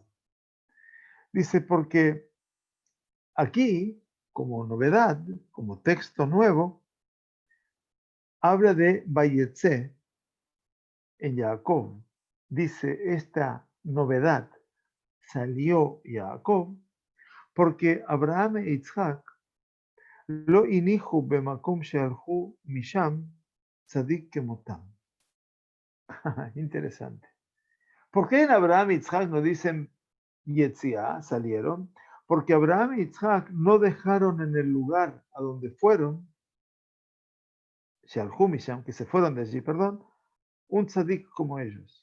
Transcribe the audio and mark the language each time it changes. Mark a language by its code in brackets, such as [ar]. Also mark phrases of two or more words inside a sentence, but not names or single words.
[es] Dice, porque aquí, como novedad, como texto nuevo, habla de Vayetze en Jacob dice esta novedad, salió Jacob, porque Abraham e Yitzhak [he] לא הניחו במקום שהלכו משם צדיק כמותם. [es] Interesante. ¿Por qué en Abraham y Yitzhak no dicen Yetziá, salieron? Porque Abraham y Yitzhak no dejaron en el lugar a donde fueron, [he] שהלכו משם, [es] que se fueron de allí, perdón, un tzadik como ellos.